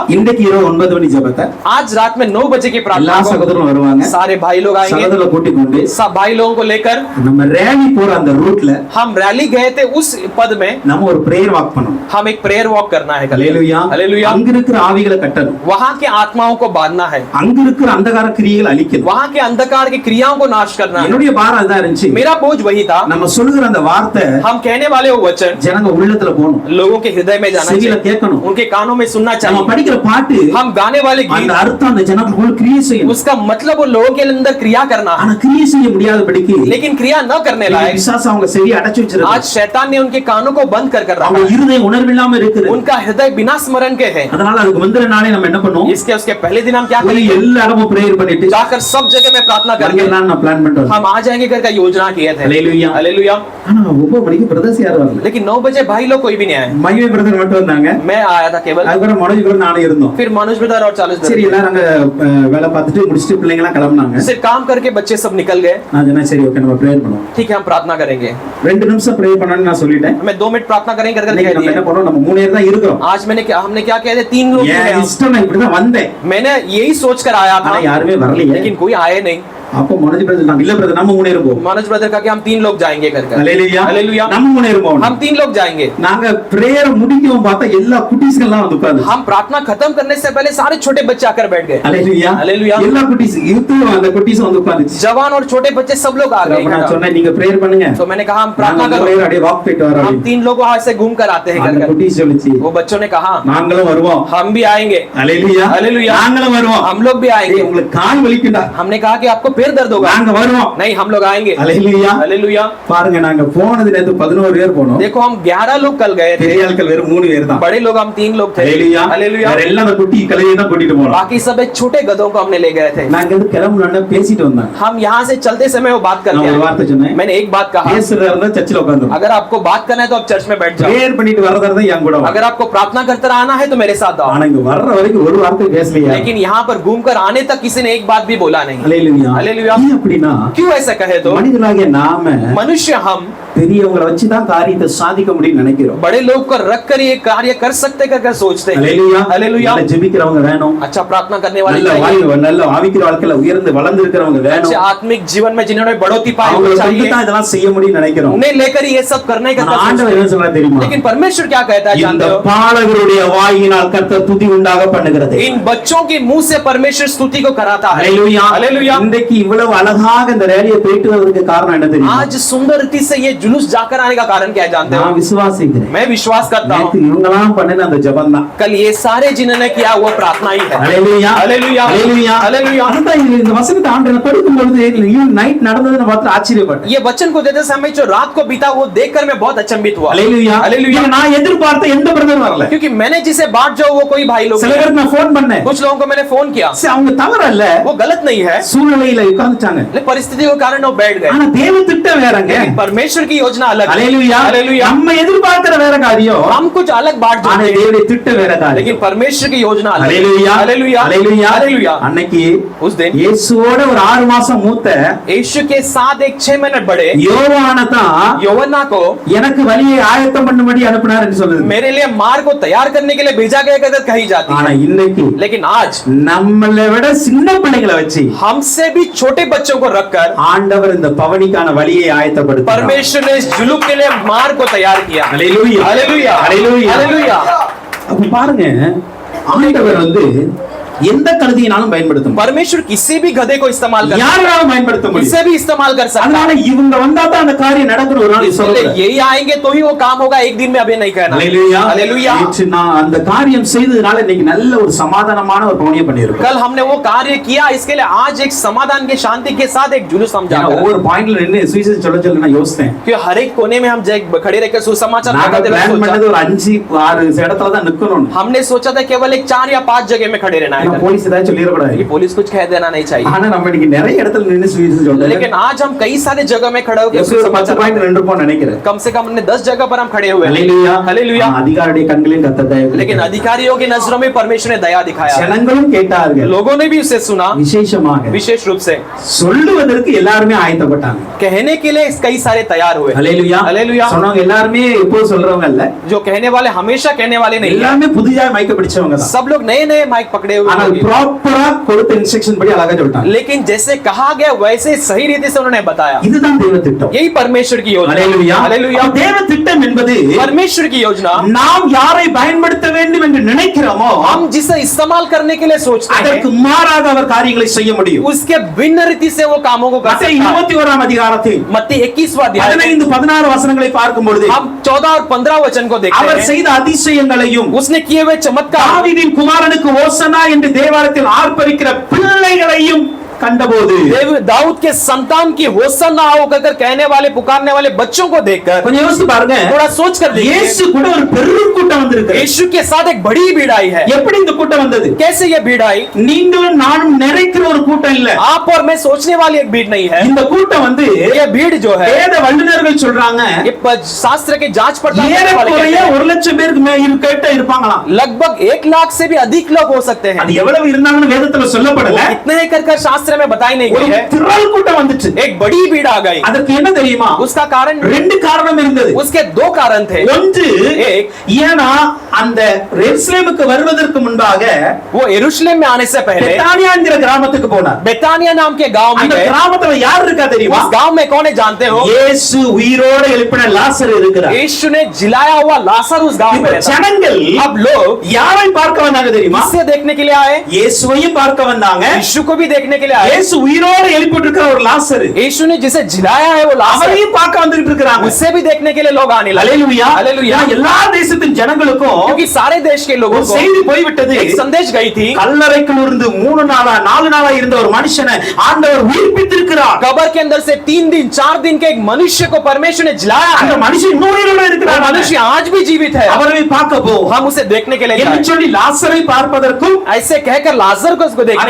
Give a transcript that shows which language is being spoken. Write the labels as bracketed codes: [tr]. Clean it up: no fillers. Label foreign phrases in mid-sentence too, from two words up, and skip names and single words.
[ta] இன்றைக்கு இரவு 9 மணி ஜெபத்தை [hi] आज रात में 9 बजे की [ta] எல்லா [hi] प्रार्थना को [ta] சகோதரரும் வருவாங்க. [hi] सारे भाई लोग आएंगे, [ta] சகோதரரை கூட்டிக் கொண்டு [hi] सब भाई लोगों को लेकर [ta] நம்ம ரேலி போற அந்த ரூட்ல [hi] हम रैली गए थे। उस पद में [ta] நம்ம ஒரு [en] prayer walk [ta] பண்ணணும். [hi] हम एक [en] prayer walk [hi] करना है। [ta] அல்லேலூயா. [hi] हालेलुया। [ta] அங்க இருக்கிற ஆவிகளை கட்டணும். [hi] वहां के आत्माओं को बांधना है, [ta] அங்க இருக்கிற அந்தகார கிரியைகளை அழிக்கணும். [hi] वहां के अंधकार की क्रियाओं को नाश करना है। [ta] என்னுடைய பாரம் அதான் இருந்துச்சு. [hi] मेरा बोझ वही था। [ta] நம்ம சொல்லுகிற அந்த வார்த்தை [hi] हम कहने वाले वो वचन [ta] ஜனங்க உள்ளத்துல போகணும். [hi] लोगों के हृदय में जाना [ta] செவியில [hi] चाहिए, [ta] கேட்கணும். [hi] उनके कानों में सुनना [ta] நம்ம [hi] चाहिए। [ta] படிக்கிற பாட்டு [hi] हम गाने वाले [ta] அந்த [hi] गीत, [ta] அர்த்தம் அந்த ஜனங்களுக்குள்ள கிரியை செய்யணும். [hi] उसका मतलब वो लोगों के अंदर क्रिया करना है, [ta] ஆனா கிரியை செய்ய முடியாதபடிக்கு [hi] लेकिन क्रिया न करने लायक [ta] பிசாசு அவங்க செவியை அடைச்சு வச்சிருக்கு. [hi] आज शैतान ने उनके कानों को बंद कर रखा [ta] அவங்க [hi] है, [ta] இருதயம் உணர்வில்லாம இருக்குது. [hi] उनका हृदय बिना स्मरण के है। [ta] அதனால அதுக்கு முந்தின நாளே நம்ம என்ன பண்ணுவோம்? [hi] इसके उसके पहले दिन हम क्या [ta] போய் [hi] करेंगे? [ta] எல்லா இடமும் பிரேயர் பண்ணிட்டு [hi] जाकर सब जगह में प्रार्थना करके [ta] நான் பிளான் பண்ணிட்டு [hi] हम आ जाएंगे करके योजना किए थे। हालेलुया। हालेलुया। [ta] ஆனா 9 மணிக்கு பிரதர்ஸ் யாரும் வரல. [hi] लेकिन 9 बजे भाई लोग कोई भी नहीं आए, [ta] மைவே பிரதர் மட்டும் வந்தாங்க. [hi] मैं आया था केवल, [ta] அதுக்கப்புறம் மனோஜ் பிரதர் நானும் இருந்தோம். [hi] फिर मनोज ब्रदर और 40 [ta] சரி [hi] ब्रदर। [ta] எல்லாரும் அங்க வேலை பார்த்துட்டு முடிச்சிட்டு பிள்ளைங்க எல்லாம் கிளம்புனாங்க. [hi] सिर्फ काम करके बच्चे सब निकल गए। [ta] நான் சொன்னேன் சரி ஓகே நம்ம பிரேயர் பண்ணுவோம். [hi] ठीक है, हम प्रार्थना करेंगे। [ta] 2 நிமிஷம் பிரேயர் பண்ணனும்னு நான் சொல்லிட்டேன். [hi] हमें 2 मिनट प्रार्थना करेंगे करके [ta] இன்னைக்கு [hi] कह [ta] நம்ம [hi] दिए। [ta] என்ன பண்ணோம்? நம்ம 3 பேர் தான் இருக்கோம். [hi] आज हमने क्या कह दिया? 3 लोग [ta] ஏன் [hi] हैं। [ta] இஷ்டம் நான் இப்படி தான் வந்தேன். [hi] मैंने यही सोच कर आया [ta] ஆனா [hi] था, [ta] யாருமே வரலையே. [hi] लेकिन कोई आए नहीं। [ta] அப்போ மனோஜ் பிரதர் நான் இல்ல பிரதர் நம்ம 3 பேர் போவோம். [hi] मनोज ब्रदर का कि हम 3 लोग जाएंगे करके। [ta] ஹalleluya. [hi] हालेलुया। [ta] நம்ம 3 பேர் போவோம். [hi] हम 3 लोग जाएंगे। [ta] நாங்க பிரேயர் முடிக்கவும் பார்த்தா எல்லா குட்டீஸ்கெல்லாம் வந்து உட்கார்ந்து. [hi] हम प्रार्थना खत्म करने से पहले सारे छोटे बच्चे आकर बैठ गए। [ta] ஹalleluya. [hi] हालेलुया। [ta] எல்லா குட்டீஸ் யூத்தும் அந்த குட்டீஸ் வந்து உட்கார்ந்துச்சு. [hi] जवान और छोटे बच्चे सब लोग आ [ta] அப்ப நான் [hi] गए। [ta] சொன்னேன் நீங்க பிரேயர் பண்ணுங்க. [hi] तो मैंने कहा हम प्रार्थना [ta] நாங்க [hi] करो, [ta] பிரேயர் அப்படியே வாக் போயிட்டு வரோம். [hi] हम 3 लोग वहां से घूम कर आते हैं [ta] அந்த [hi] करके। [ta] குட்டீஸ் சொல்லுச்சு [hi] वो बच्चों ने कहा [ta] நாங்களும் வருவோம். [hi] हम भी आएंगे। [ta] ஹalleluya. [hi] हालेलुया। [ta] நாங்களும் வருவோம். [hi] हम लोग भी आएंगे। [ta] உங்களுக்கு கால் வலிக்குதா? [hi] हमने कहा कि आपको फिर दर्द होगा। [ta] நாங்க வருவோம். [hi] नहीं, हम लोग आएंगे। [ta] அல்லேலூயா. [hi] हालेलुया। [ta] பாருங்க, நாங்க போனது நேத்து 11 பேர் போனோம். [hi] देखो हम 11 लोग कल गए थे, [ta] பெரிய ஆட்கள் வெறும் 3 பேர் தான். [hi] बड़े लोग हम 3 लोग थे। [ta] அல்லேலூயா. [hi] हालेलुया। [ta] வேற எல்லாம் அந்த குட்டி கலையை தான் கூட்டிட்டு போனோம். [hi] बाकी सब एक छोटे गधों को हमने ले गए थे। [ta] நாங்க வந்து கிளம்புனோம்னா பேசிட்டு வந்தோம். [hi] हम यहाँ से चलते समय वो बात करते [ta] நான் ஒரு வார்த்தை [hi] हैं। [ta] சொன்னேன். [hi] मैंने एक बात कहा, [ta] பேசுறதா இருந்தா சர்ச்சில் உட்கார்ந்து. [hi] अगर आपको बात करना है तो आप चर्च में बैठ जाओ। [ta] பிரேயர் பண்ணிட்டு வரதா இருந்தா என் கூட வா. [hi] अगर आपको प्रार्थना करते रहना है तो मेरे साथ आओ। [ta] ஆனா இங்க வர்ற வரைக்கும் ஒரு வார்த்தை பேசலையா? [hi] लेकिन यहाँ पर घूमकर आने तक किसी ने एक बात भी बोला नहीं। [ta] அல்லேலூயா. [hi] हालेलुया। [ta] ஏன் அப்படினா [hi] क्यों ऐसा कहे तो [ta] மனிதனாகிய நாம [hi] मनुष्य हम [ta] பெரியவங்களை வச்சு தான் காரியத்தை சாதிக்க முடியும்னு நினைக்கிறோம். [hi] बड़े लोग को रख कर ये कार्य कर सकते कर सोचते हैं। [ta] அல்லேலூயா. [hi] हालेलुया। [ta] நல்ல ஜெபிக்கிறவங்க வேணும். [hi] अच्छा प्रार्थना करने वाले [ta] நல்ல [hi] चाहिए। [ta] வாழ்க்கை, நல்ல ஆவிக்குரிய வாழ்க்கையில உயர்ந்து வளர்ந்து இருக்கிறவங்க வேணும். [hi] अच्छे आत्मिक जीवन में जिन्होंने बढ़ोतरी पाई वो [ta] அவங்க [hi] चाहिए। [ta] தான் இதெல்லாம் செய்ய முடியும்னு நினைக்கிறோம். [hi] उन्हें लेकर ये सब करने का [ta] ஆனா ஆண்டவர் என்ன சொல்றாரு தெரியுமா? [hi] लेकिन परमेश्वर क्या कहता है [ta] இந்த [hi] जानते हो? [ta] பாலகருடைய வாயினால் கர்த்தர் துதி உண்டாக பண்ணுகிறது. [hi] इन बच्चों के मुंह से परमेश्वर स्तुति को कराता है। [ta] அல்லேலூயா. [hi] हालेलुया। [ta] இன்றைக்கு இவ்வளவு அழகாக இந்த ரேலியை போயிட்டு வரதுக்கு காரணம் என்ன தெரியுமா? [hi] आज सुंदर रीति से ये जुलूस जाकर आने का कारण क्या है जानते हो? [ta] நான் விசுவாசிக்கிறேன். [hi] मैं विश्वास करता हूँ [ta] நேத்து இவங்கலாம் பண்ணன அந்த ஜெபம் தான். [hi] कल ये सारे जिन्होंने किया वो प्रार्थना ही है। [ta] அல்லேலூயா. [hi] हालेलुया। [ta] அல்லேலூயா. [hi] हालेलुया। [ta] அதுதான் இந்த வசனத்தை ஆண்டவர் படிக்கும் பொழுது [en] even night [ta] நடந்ததை பார்த்து ஆச்சரியப்பட்டேன். [hi] ये वचन को देते समय जो रात को बीता वो देखकर मैं बहुत अचंभित हुआ। [ta] அல்லேலூயா. [hi] हालेलुया। [ta] இது நான் எதிர்பார்த்த எந்த பிரதர் வரல. [hi] क्योंकि मैंने जिसे बांट जाओ वो कोई भाई लोग [ta] சில [hi] नहीं। [ta] பேருக்கு நான் ஃபோன் பண்ணேன். [hi] कुछ लोगों को मैंने फोन किया, [ta] சரி, அவங்க தவறு அல்ல, [hi] वो गलत नहीं है, [ta] சூழ்நிலையில உட்கார்ந்துட்டாங்க. [hi] लेकिन परिस्थिति के कारण वो बैठ गए। [ta] ஆனா தேவ திட்டம் வேறங்க. [hi] लेकिन परमेश्वर की योजना अलग है। [ta] அல்லேலூயா. [hi] हालेलुया। [ta] நம்ம எதிர்பார்க்கிற வேற காரியம், [hi] हम कुछ अलग बांट [ta] ஆனா [hi] जाते हैं, [ta] தேவனுடைய திட்டம் வேற காரியம். [hi] लेकिन परमेश्वर की योजना अलग है। [ta] அல்லேலூயா. [hi] हालेलुया। [ta] அல்லேலூயா. [hi] हालेलुया। [ta] அன்னைக்கு [hi] उस दिन [ta] இயேசுவோட ஒரு 6 மாசம் மூத்த [hi] यीशु के साथ एक 6 मिनट बड़े [ta] யோவானை தான் [hi] यौवना को [ta] எனக்கு வழியை ஆயத்தம் பண்ணும்படி அனுப்பினார் என்று சொல்லுது. [hi] मेरे लिए मार्ग को तैयार करने के लिए भेजा गया कहकर कही जाती [ta] ஆனா [hi] है। [ta] இன்னைக்கு [hi] लेकिन आज [ta] நம்மளை விட சின்ன பிள்ளைகளை வச்சு [hi] हमसे भी छोटे बच्चों को रखकर [ta] ஆண்டவர் இந்த பவனிக்கான வழியை ஆயத்தப்படுத்தினார். [hi] परमेश्वर ने इस जुलूस के लिए मार्ग को तैयार किया। [ta] அல்லேலூயா. [hi] हालेलुया। [ta] அல்லேலூயா. [hi] हालेलुया। [ta] அப்ப பாருங்க, ஆண்டவர் வந்து எந்த கழுதையினாலும் பயன்படுத்த முடியும். [hi] परमेश्वर किसी भी गधे को इस्तेमाल कर [ta] யாராலும் பயன்படுத்த முடியும். [hi] किसे भी इस्तेमाल कर सकता [ta] அதனால [hi] है। [ta] இவங்க வந்தா தான் அந்த காரியம் நடக்கும். ஒரு நாள் [hi] इसलिए [ta] சொல்றேன். [hi] यही आएंगे तो ही वो काम होगा, एक दिन में अभी नहीं कहना। [ta] அல்லேலூயா. [hi] हालेलुया। [ta] நேற்று நான் அந்த காரியம் செய்ததுனால இன்னைக்கு நல்ல ஒரு சமாதானமான ஒரு பவனியை பண்ணியிருக்கோம். [hi] कल हमने वो कार्य किया, इसके लिए आज एक समाधान के शांति के साथ एक जुलूस हम [ta] ஏன்னா [hi] जाकर [ta] ஒவ்வொரு பாயிண்ட்ல நின்னு சுவிசேஷம் சொல்ல சொல்ல நான் யோசித்தேன். [hi] कि हर एक कोने में हम खड़े रहकर सुसमाचार [ta] நாங்க [hi] बताते [ta] பிளான் [hi] रहे। [ta] பண்ணது ஒரு 5-6 இடத்துல தான் நிக்கணும். [hi] हमने सोचा था केवल एक 4 या 5 जगह में खड़े रहना है। [ta] போலீஸ் ஏதாவது சொல்லிட கூடாது. [hi] ये पुलिस कुछ कह देना नहीं चाहिए, [ta] ஆனா நம்ம இன்னைக்கு நிறைய இடத்துல நின்னு சுவிசேஷம் சொல்றோம். [hi] लेकिन आज हम कई सारे जगह में खड़े होकर [ta] எப்படி ஒரு 10 [hi] सुसमाचार, [ta] பாயிண்ட் ரெண்டு போன் நினைக்கிறேன். [hi] कम से कम हमने 10 जगह पर हम खड़े हुए हैं। [ta] அல்லேலூயா. [hi] हालेलुया। [ta] அதிகாரியுடைய கண்களில் கர்த்தர் தயவு [hi] लेकिन [ta] கொடுத்தார். [hi] अधिकारियों की नजरों में परमेश्वर ने दया दिखाया, [ta] ஜனங்களும் கேட்டார்கள். [hi] लोगों ने भी उसे सुना। [ta] விசேஷமாக [hi] विशेष रूप से [ta] சொல்லுவதற்கு எல்லாருமே ஆயத்தப்பட்டாங்க. [hi] कहने के लिए कई सारे तैयार हुए। [ta] அல்லேலூயா. [hi] हालेलुया। [ta] சொன்னவங்க எல்லாருமே இப்போ சொல்றவங்க அல்ல, [hi] जो कहने वाले हमेशा कहने वाले नहीं हैं। [ta] எல்லாமே புதிதா மைக்க பிடிச்சவங்க தான். [hi] सब लोग नए नए माइक पकड़े हुए [ta] ஆனா [hi] हैं। [ta] ப்ராப்பரா கொடுத்த இன்ஸ்ட்ரக்ஷன் படி அழகா சொல்லிட்டாங்க. [hi] लेकिन जैसे कहा गया वैसे सही रीति से उन्होंने बताया। [ta] இதுதான் தேவ திட்டம். [hi] यही परमेश्वर की योजना। [ta] அல்லேலூயா. [hi] हालेलुया। [ta] அப்ப தேவ திட்டம் என்பது [hi] परमेश्वर की योजना, [ta] நாம் யாரை பயன்படுத்த வேண்டும் என்று நினைக்கிறோமோ [hi] हम जिसे इस्तेमाल करने के लिए सोचते [ta] அதற்கு [hi] हैं [ta] மாறாக அவர் காரியங்களை செய்ய முடியும். [hi] उसके भिन्न रीति से वो कामों को कर [ta] மத்தேயு [hi] सकता है। [ta] 21 அதிகாரத்தில் [hi] मत्ती 21वां अध्याय में [ta] 15-16 வசனங்களை பார்க்கும் பொழுது [hi] हम 14 और 15 वचन को देखते [ta] அவர் [hi] हैं। [ta] செய்த அதிசயங்களையும் [hi] उसने किए हुए चमत्कार, [ta] தாவீதின் குமாரனுக்கு ஓசனா என்று தேவாலயத்தில் ஆர்ப்பரிக்கிற பிள்ளைகளையும் கண்டபோது [hi] दाऊद के संतान की होसन्ना हो कहकर कहने वाले पुकारने वाले बच्चों को देखकर [ta] கொஞ்சம் யோசிச்சு பாருங்க. [hi] थोड़ा सोच कर देखिए, [ta] இயேசு கூட ஒரு பெரும் கூட்டம் வந்திருக்கு. [hi] यीशु के साथ एक बड़ी भीड़ आई है। [ta] எப்படி இந்த கூட்டம் வந்தது? [hi] कैसे ये भीड़ आई? [ta] நீங்களும் நானும் நிறைக்கிற ஒரு கூட்டம் இல்ல. [hi] आप और मैं सोचने वाली एक भीड़ नहीं है। [ta] இந்த கூட்டம் வந்து [hi] ये भीड़ जो है, [ta] வேத வல்லுநர்கள் சொல்றாங்க [hi] ये शास्त्र के जांच पड़ताल करने वाले कहते [ta] ஏறக்குறைய [hi] हैं, [ta] 1,00,000 பேருக்கு கேட்ட இருப்பாங்களாம். [hi] लगभग 1 लाख से भी अधिक लोग हो सकते हैं। [ta] அது எவ்வளவு இருந்தாங்கன்னு வேதத்துல சொல்லப்படல. [hi] इतने ही कर शास्त्र में बताई नहीं [ta] ஒரு [hi] गई है। [ta] திரள் கூட்டம் வந்துச்சு. [hi] एक बड़ी भीड़ आ गई। [ta] அதற்கு என்ன தெரியுமா? [hi] उसका कारण, [ta] ரெண்டு காரணம் இருந்தது. [hi] उसके 2 कारण थे। [ta] ஒன்று, [hi] एक, [ta] ஏனா அந்த எருசலேமுக்கு வருவதற்கு முன்பாக [hi] वो यरूशलेम में आने से पहले [ta] பெத்தானியா என்கிற கிராமத்துக்கு போனார். [hi] बेतानिया नाम के गांव में [ta] அந்த [hi] गए। [ta] கிராமத்துல யார் இருக்கா தெரியுமா? [hi] उस गांव में कौन है जानते हो? [ta] இயேசு உயிரோட எழுப்பின லாசர் இருக்கிறார். [hi] यीशु ने जिलाया हुआ लाजर उस गांव में रहता। [ta] ஜனங்கள் [hi] अब लोग [ta] யாரை பார்க்க வந்தாங்க தெரியுமா? [hi] किससे देखने के लिए आए? [ta] இயேசுவையும் பார்க்க வந்தாங்க, [hi] यीशु को भी देखने के लिए है [ta] இயேசு உயிரோடு எழுப்பிட்டு இருக்கிற ஒரு லாசரு [hi] यीशु ने जिसे जिलाया है वो लाजर [ta] அவரையும் பார்க்க வந்துட்டு இருக்காங்க. [hi] उससे भी देखने के लिए लोग आने लगे [ta] அல்லேலூயா. [hi] हालेलुया [ta] எல்லா தேசத்தின் ஜனங்களுக்கும் [hi] क्योंकि सारे देश के लोगों [ta] ஒரு [hi] को [ta] செய்தி போய்விட்டது. [hi] एक संदेश गई थी [ta] கல்லறைக்குள் இருந்து 3 நாளா 4 நாளா இருந்த ஒரு மனுஷனை ஆண்டவர் உயிர்ப்பித்திருக்கிறார். [hi] कब्र के अंदर से 3 दिन 4 दिन के एक मनुष्य को परमेश्वर ने जिलाया [ta] அந்த [hi] है [ta] மனுஷன் இன்னும் உயிரோடு [hi] वो [ta] இருக்கிறார். [hi] मनुष्य आज भी जीवित है [ta] அவரை பார்க்க போ. [hi] हम उसे देखने के लिए [ta] என்று [hi] जाएं। [ta] சொல்லி லாசரை பார்ப்பதற்கும் [hi] ऐसे कहकर लाजर को उसको देखने